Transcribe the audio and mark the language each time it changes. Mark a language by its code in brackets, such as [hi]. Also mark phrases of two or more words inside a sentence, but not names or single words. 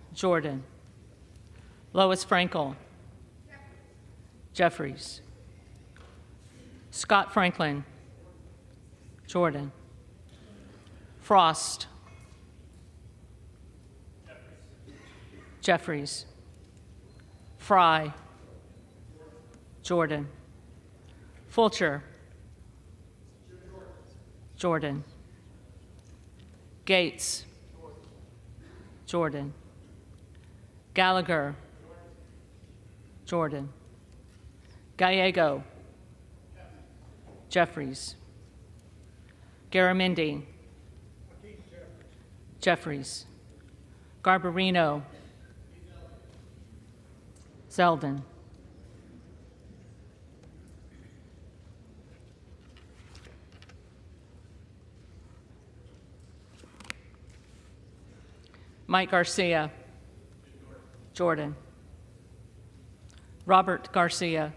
[en] Jordan. Lois Frankel. Jeffries. Scott Franklin. Jordan. Frost. Jeffries. Fry. Jordan. Fulcher. Jordan. Gaetz. Jordan. Gallagher. Jordan. Gallego. Jeffries. Garamendi. Jeffries. Garbarino. Zeldin. Mike Garcia. Jordan. Robert Garcia.